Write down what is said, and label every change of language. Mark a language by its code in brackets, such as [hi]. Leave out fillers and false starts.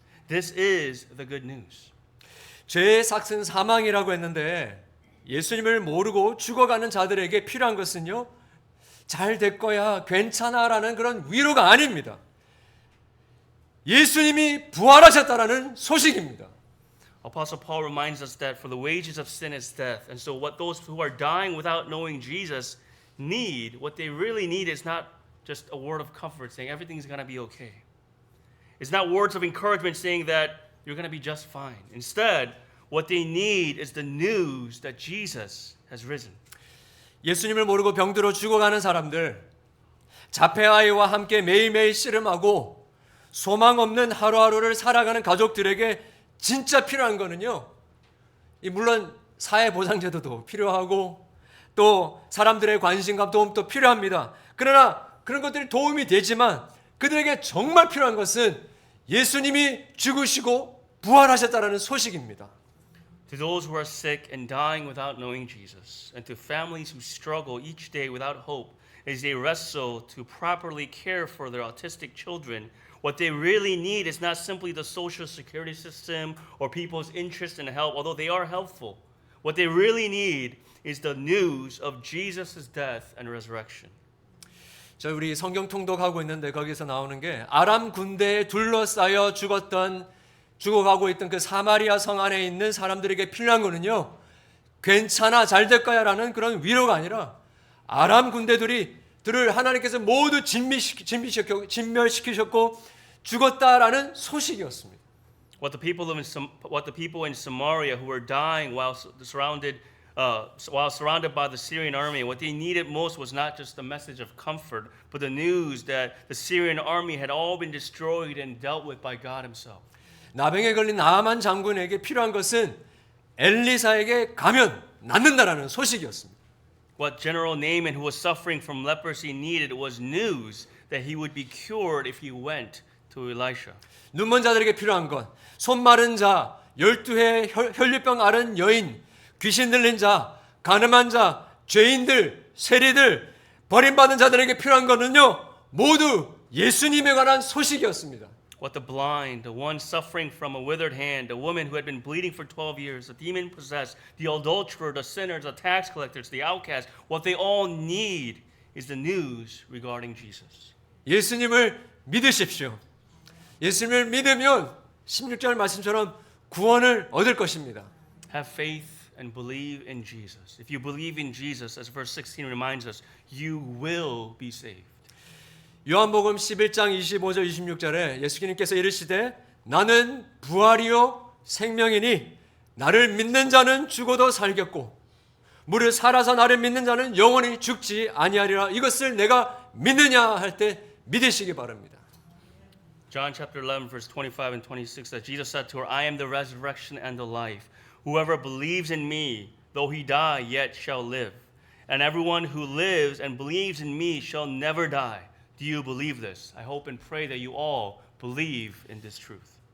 [en] This is the good news. [ko] 죄의 삭은 사망이라고 했는데 예수님을 모르고 죽어가는 자들에게 필요한 것은요, 잘 될 거야, 괜찮아라는 그런 위로가 아닙니다. 예수님이 부활하셨다라는 소식입니다. [en] Apostle Paul reminds us that for the wages of sin is death. And so what those who are dying without knowing Jesus need, what they really need is not just a word of comfort saying everything's going to be okay. It's not words of encouragement saying that you're going to be just fine. Instead, what they need is the news that Jesus has risen. [ko] 예수님을 모르고 병들어 죽어가는 사람들, 자폐아이와 함께 매일매일 씨름하고 소망 없는 하루하루를 살아가는 가족들에게 진짜 필요한 거는요, 물론 사회보장제도도 필요하고 또 사람들의 관심과 도움도 필요합니다. 그러나 그런 것들이 도움이 되지만 그들에게 정말 필요한 것은 예수님이 죽으시고 부활하셨다는 소식입니다. [en] To those who are sick and dying without knowing Jesus, and to families who struggle each day without hope as they wrestle to properly care for their autistic children, what they really need is not simply the social security system or people's interest and help, although they are helpful. What they really need is the news of Jesus' death and resurrection. [ko] 저 우리 성경 통독하고 있는데 거기서 나오는 게 아람 군대에 둘러싸여 죽어가고 있던 그 사마리아 성 안에 있는 사람들에게 필요한 거는요, 괜찮아, 잘 될 거야 라는 그런 위로가 아니라 아람 군대들을 하나님께서 모두 진멸시키셨고 죽었다라는 소식이었습니다. [en] What the people in Samaria who were dying while surrounded by the Syrian army, what they needed most was not just the message of comfort, but the news that the Syrian army had all been destroyed and dealt with by God Himself. [ko] 나병에 걸린 나아만 장군에게 필요한 것은 엘리사에게 가면 낫는다라는 소식이었습니다. [en] What General Naaman, who was suffering from leprosy, needed was news that he would be cured if he went to Elisha. [ko] 눈먼 자들에게 필요한 건 손 마른 자, 12해 혈류병 앓은 여인, 귀신 들린 자, 가늠한 자, 죄인들, 세리들, 버림받은 자들에게 필요한 거는요, 모두 예수님에 관한 소식이었습니다. [en] What the blind, the one suffering from a withered hand, the woman who had been bleeding for 12 years, the demon-possessed, the adulterer, the sinners, the tax collectors, the outcasts, what they all need is the news regarding Jesus. [ko] 예수님을 믿으십시오. 예수님을 믿으면 16절 말씀처럼 구원을 얻을 것입니다. [en] Have faith and believe in Jesus. If you believe in Jesus, as verse 16 reminds us, you will be saved. [ko] 요한복음 11장 25절 26절에 예수님께서 이르시되 나는 부활이요 생명이니 나를 믿는 자는 죽어도 살겠고 무릇 살아서 나를 믿는 자는 영원히 죽지 아니하리라. 이것을 내가 믿느냐 할 때 믿으시기 바랍니다. [en] John chapter 11 verse 25 and 26 that Jesus said to her, I am the resurrection and the life. Whoever believes in me, though he die, yet shall live. And everyone who lives and believes in me shall never die. Do you believe this? I hope and pray that you all believe in this truth.